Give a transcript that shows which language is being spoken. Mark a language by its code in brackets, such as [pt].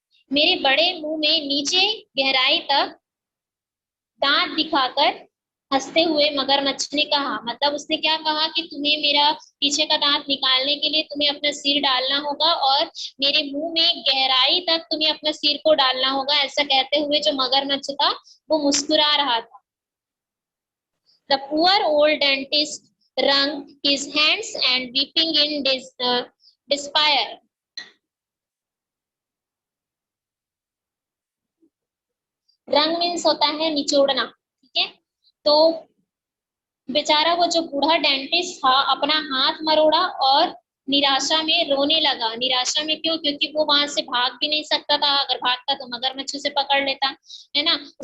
[hi] मेरे बड़े मुंह में नीचे गहराई तक दांत दिखाकर हंसते हुए मगरमच्छ ने कहा, मतलब उसने क्या कहा कि तुम्हें मेरा पीछे का दांत निकालने के लिए तुम्हें अपना सिर डालना होगा और मेरे मुंह में गहराई तक तुम्हें अपना सिर को डालना होगा। ऐसा कहते हुए जो मगरमच्छ था वो मुस्कुरा रहा था। [en] The poor old dentist wrung his hands and weeping in despair. [hi] रंग मीन्स होता है निचोड़ना, ठीक है। तो बेचारा वो जो बूढ़ा डेंटिस्ट था अपना हाथ मरोड़ा और निराशा में रोने लगा। निराशा में क्यों? क्योंकि वो वहां से भाग भी नहीं सकता था, अगर भागता तो मगरमच्छ उसे पकड़ लेता, है ना।